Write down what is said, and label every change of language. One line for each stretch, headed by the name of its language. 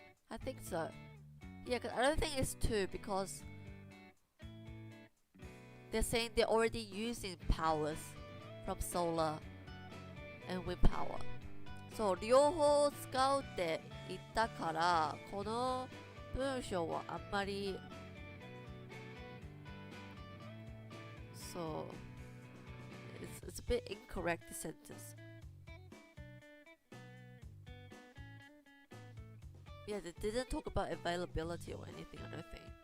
English: I think so. Yeah, cause I don't think it's 2 because they're saying they're already using powers from solar and wind power.
Japanese: そう、両方使うって言ったから、この文章はあんまりそう、 it's a bit incorrect sentence.
English: Yeah, they didn't talk about availability or anything, I don't think.